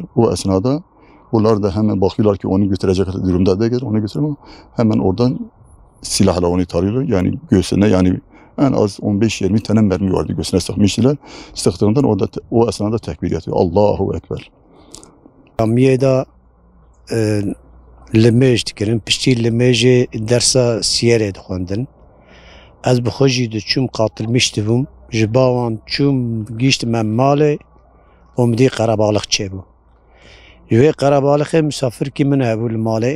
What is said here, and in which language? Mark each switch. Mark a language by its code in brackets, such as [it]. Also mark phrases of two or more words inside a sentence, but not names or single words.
[tr] O esnada bunlar da hemen bakıyorlar ki onu götürecek durumda değil. Onu götürüyor. Hemen oradan silahla onu tarıyorlar. Yani göğsüne yani en az 15-20 tane mermi vardı göğsüne sıkmışlar. Sıktığından o esnada tekbir yapıyor. [ar] الله أكبر. [ku] Camiye limej dikirin. Pişti limejê dersa siyerê dixwendin. Ez bi xwe jî diçûm qatilmiştibûm. Ji bawan çûm gîştim em malê û min dî qerebalık çêbû. Ji vê qerebalıkê misafirkî min hebû li malê.